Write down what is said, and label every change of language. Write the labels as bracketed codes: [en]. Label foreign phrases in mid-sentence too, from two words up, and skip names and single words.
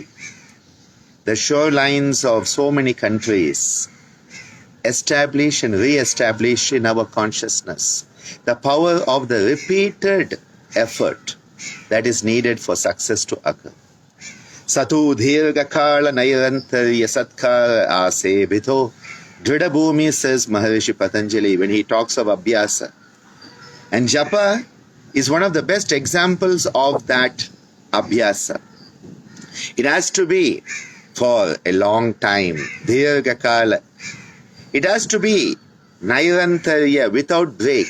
[en] The shorelines of so many countries establish and re-establish in our consciousness the power of the repeated effort that is needed for success to occur. [sa] स तु दीर्घकाल नैरन्तर्य सत्कार आसेवितो दृढभूमिः, [en] says Maharishi Patanjali when he talks of abhyasa. And japa is one of the best examples of that abhyasa. It has to be for a long time, dhirgakala. It has to be nairantarya, without break.